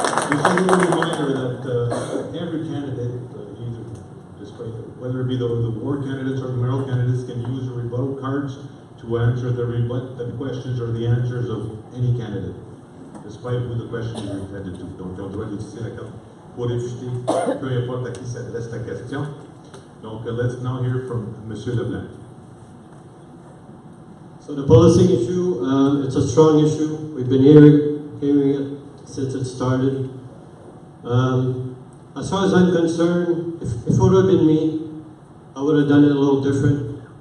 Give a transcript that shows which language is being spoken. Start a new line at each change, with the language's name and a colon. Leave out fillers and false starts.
English: Just a little reminder that every candidate, either despite whether it be the ward candidates or the mayoral candidates, can use the rebuttal cards to answer the questions or the answers of any candidate, despite who the question is intended to.
French: Donc, on doit utiliser la carte pour réfuter, peu importe à qui s'adresse la question.
English: Donc, let's now hear from Monsieur Leblanc. So the policing issue, it's a strong issue. We've been hearing it since it started. As far as I'm concerned, if it would have been me, I would have done it a little different.